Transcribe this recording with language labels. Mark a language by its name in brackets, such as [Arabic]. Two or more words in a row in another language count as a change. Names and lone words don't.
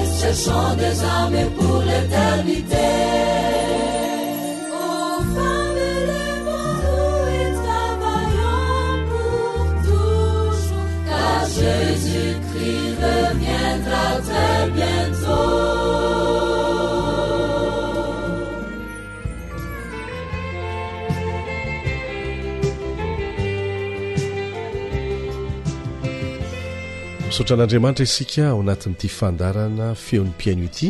[French] Cherchons des âmes pour l'éternité. Ô femmes, lèvons-nous et travaillons pour toujours. Car Jésus-Christ reviendra très bientôt. [Malagasy] misaotra an'Andriamanitra isika ao anatin'ity fandarana feon'ny mpiaino ity,